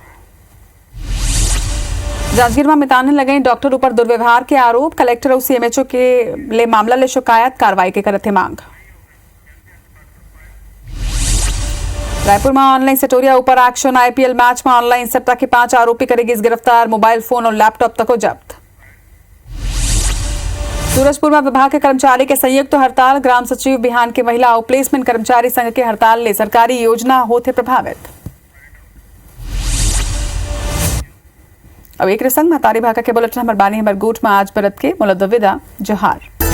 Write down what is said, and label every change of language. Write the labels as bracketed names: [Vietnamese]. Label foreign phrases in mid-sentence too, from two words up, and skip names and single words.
[Chhattisgarhi] जांजगीर में मिताने लगे डॉक्टर ऊपर दुर्व्यवहार के आरोप। कलेक्टर और CMHO के ले मामला ले शिकायत। कार्रवाई के करते मांग। रायपुर में ऑनलाइन सटोरिया ऊपर एक्शन। IPL मैच में ऑनलाइन सट्टा के 5 आरोपी करेगी गिरफ्तार। मोबाइल फोन और लैपटॉप तक को जब्त। सूरजपुर में विभाग के कर्मचारी के संयुक्त हड़ताल। ग्राम सचिव बिहान के महिला और प्लेसमेंट कर्मचारी संघ के हड़ताल ले सरकारी योजना होते प्रभावित। अब एक संग महतारी भाका के बुलेटिन नंबर 12 गोठ में आज बरत के मुलद विदा जोहार।